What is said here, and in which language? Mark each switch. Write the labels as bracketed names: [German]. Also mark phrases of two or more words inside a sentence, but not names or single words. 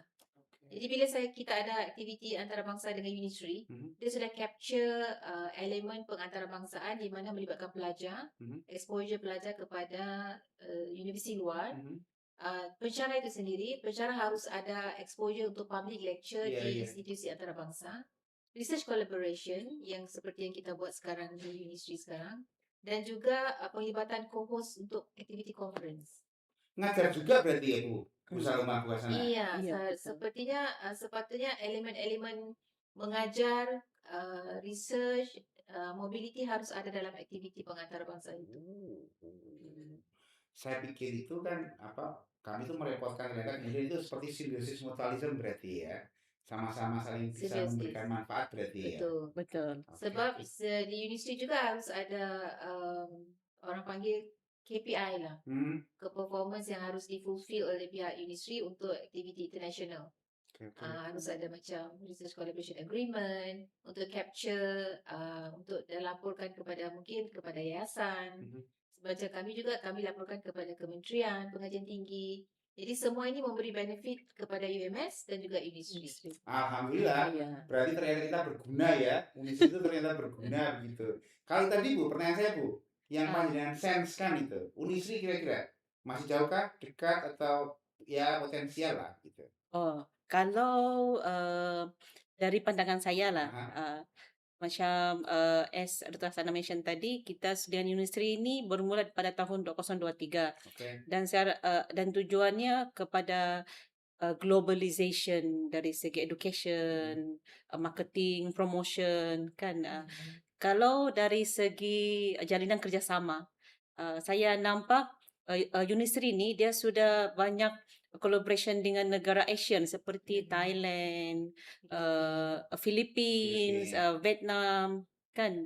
[Malay] Jadi bila kita ada aktiviti antarabangsa dengan Unisri, dia sudah capture elemen pengantarabangsaan di mana melibatkan pelajar, exposure pelajar kepada universiti luar. Pensyarah itu sendiri, pensyarah harus ada exposure untuk [English] public lecture [Malay] di institusi antarabangsa. [English] research collaboration [Malay] yang seperti yang kita buat sekarang di Unistri sekarang, dan juga penglibatan co-host untuk [English] activity conference. [Indonesian] Ngajar juga berarti ya Bu Saloma Bu Hasanah? Iya, Iya, betul. [Malay] sepertinya sepatutnya elemen-elemen mengajar, [English] research, mobility [Malay] harus ada dalam aktiviti pengantarabangsa itu. [Indonesian] Saya pikir itu kan kami itu merepotkan mereka, kemudian itu seperti simbiosis mutualisme berarti ya, sama-sama saling bisa Simbiosis. memberikan manfaat berarti ya. Betul. Betul. Oke, [Malay] Sebab [Indonesian] oke. [Malay] di Unistri juga harus ada orang panggil KPI lah, ke performance yang harus di-fulfill oleh pihak Unistri untuk aktiviti international. [Indonesian] Oke. [Malay] Harus ada macam [English] research collaboration agreement [Malay] untuk capture, untuk dilaporkan mungkin kepada yayasan. Macam kami laporkan kepada kementerian, pengajian tinggi. Jadi semua ini memberi benefit kepada UMS dan juga Unistri. [Indonesian] Alhamdulillah, Iya. berarti ternyata kita berguna ya. Unistri itu ternyata berguna begitu. Kalau tadi Bu, pertanyaan saya Bu, yang panjenengan sense kan itu, Unistri kira-kira masih jauhkah, dekat atau ya potensial lah gitu. [Malay] Oh, kalau dari pandangan saya lah, Aha. macam as Dr. Hasanah mention tadi, kita dengan Unistri ini bermula pada tahun 2023 [Indonesian] Oke. [Malay] dan tujuannya kepada globalization dari segi [English] education, marketing, promotion [Malay] kan. Kalau dari segi jalinan kerjasama, saya nampak Unistri ni dia sudah banyak collaboration dengan negara Asian seperti Thailand, Philippines, Vietnam kan.